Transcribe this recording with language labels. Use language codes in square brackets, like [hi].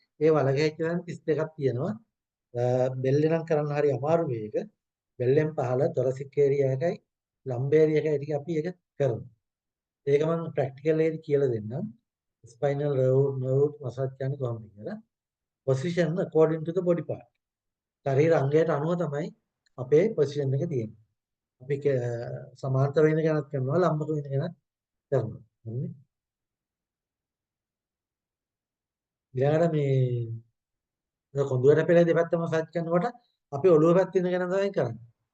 [si] ඒ වලගැහිච්ච තැන 32ක් තියෙනවා. බෙල්ලේ නම් කරන්න හරි අමාරු මේක. බෙල්ලෙන් පහළ තොරසික් ඒරියා එකයි ලම්බේරිය එකයි ටික අපි ඒක කරමු. ඒක මම ප්‍රැක්ටිකල් එකේදී කියලා දෙන්නම්. ස්පයිනල් nerve massage කියන්නේ කොහොමද කියලා. [en] position according to the body part. [si] ශරීර අංගයට අනුව තමයි අපේ පොසිෂන් එක තියෙන්නේ. අපි සමාන්තර වෙන කෙනක් කරනවා ලම්බක වෙන කෙනක් කරනවා. හරිනේ. ඊළඟට මේ කොඳුරට පෙළ දෙපැත්ත මසාජ් කරනකොට අපි ඔළුව පැත්තේ ඉඳගෙන තමයි කරන්නේ.